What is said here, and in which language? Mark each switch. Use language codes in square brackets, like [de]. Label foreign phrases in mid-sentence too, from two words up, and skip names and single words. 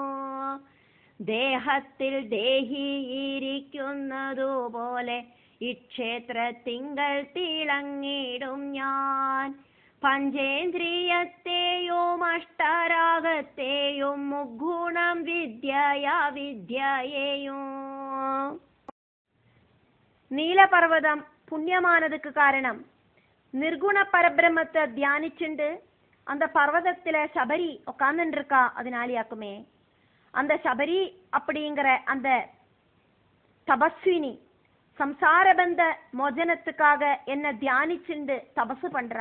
[ml] ദേഹത്തിൽ ദേഹിയിരിക്കുന്നതുപോലെ ഇക്ഷേത്രത്തിങ്കൽ തിളങ്ങിടും ഞാൻ. പഞ്ചേന്ദ്രിയത്തെയും അഷ്ടരാഗത്തെയും മുഗുണം വിദ്യയെയും. [ta] നീലപർവ്വതം புண்ணியமானதுக்கு காரணம் நிர்குண பரபிரம்மத்தை தியானிச்சுண்டு அந்த பர்வதத்துல சபரி உட்கார்ந்துட்டு இருக்கா, அதனாலேயாக்குமே. அந்த சபரி அப்படிங்கிற அந்த தபஸ்வினி சம்சாரபந்த மோஜனத்துக்காக என்ன தியானிச்சுண்டு தபசு பண்றா.